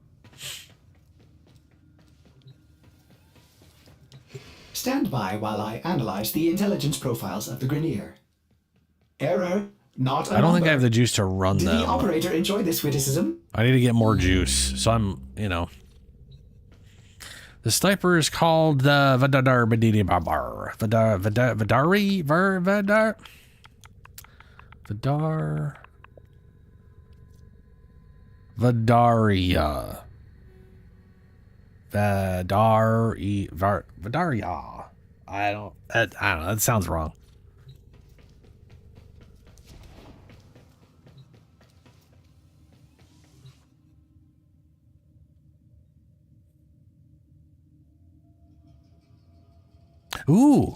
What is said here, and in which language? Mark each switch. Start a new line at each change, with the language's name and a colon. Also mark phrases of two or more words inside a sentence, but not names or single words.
English: Stand by while I analyze the intelligence profiles of the Grenier. Error, not a I don't think number. I have the juice to run Did them. the operator enjoy this witticism? I need to get more juice, so I'm, you know. The sniper is called the Vadar Badidi Babar. Vadari? Vadar? Vadar. Vadaria. Vadaria. I don't know. That sounds wrong. Ooh.